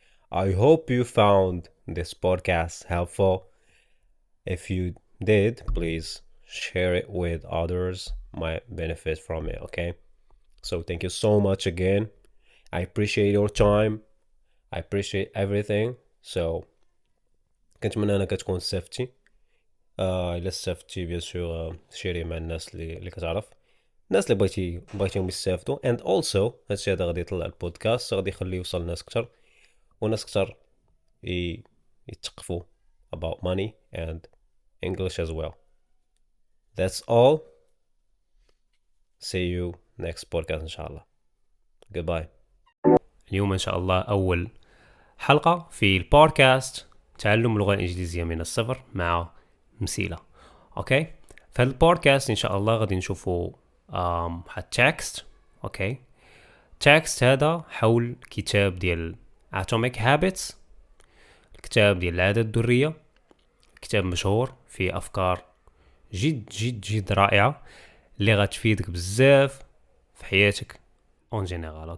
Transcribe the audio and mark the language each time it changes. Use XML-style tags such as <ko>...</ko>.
<en>I hope you found this podcast helpful. If you did, please share it with others might benefit from it, okay? So thank you so much again. I appreciate your time. I appreciate everything.</en> <ar>So كنتمنى انك تكون استفدتي. الا استفدتي بيان سور شيري مع الناس اللي كتعرف، الناس اللي بغيتيهم يستافدوا. and also هادشي هذا غادي يطلع البودكاست، غادي يخليه يوصل لناس كتر، وناس كتر يتثقفوا</ar> <en>about money and English as well. That's all. See you next podcast إن شاء الله. Goodbye.</en> <ar>اليوم إن شاء الله أول حلقة في البودكاست تعلم اللغة الإنجليزية من السفر مع مسيلة. أوكي، فهذا البودكاست إن شاء الله غادي نشوفوا تكست. أوكي، تكست هذا حول كتاب ديال Atomic Habits، الكتاب ديال العادة الذرية، كتاب مشهور فيه أفكار جد جد جد رائعة اللي غتفيدك بزاف في حياتك اون جينيرال.</ar>